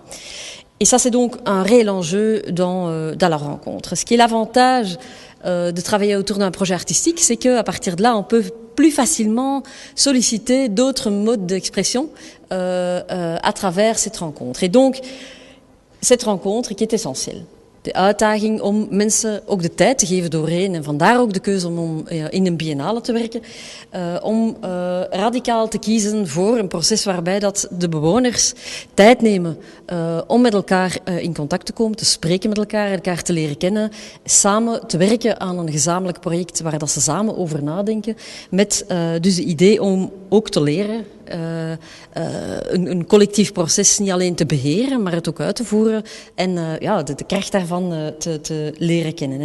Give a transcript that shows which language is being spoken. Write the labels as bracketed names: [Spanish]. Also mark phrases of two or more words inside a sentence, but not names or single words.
[French] Et ça, c'est donc un réel enjeu dans la rencontre. Ce qui est l'avantage de travailler autour d'un projet artistique, c'est qu'à partir de là, on peut plus facilement solliciter d'autres modes d'expression à travers cette rencontre. Et donc, cette rencontre qui est essentielle. [Dutch] De uitdaging om mensen ook de tijd te geven doorheen, en vandaar ook de keuze om in een biennale te werken, om radicaal te kiezen voor een proces waarbij dat de bewoners tijd nemen om met elkaar in contact te komen, te spreken met elkaar te leren kennen, samen te werken aan een gezamenlijk project waar dat ze samen over nadenken, met dus het idee om ook te leren, een collectief proces niet alleen te beheren, maar het ook uit te voeren en de kracht daarvan te leren kennen.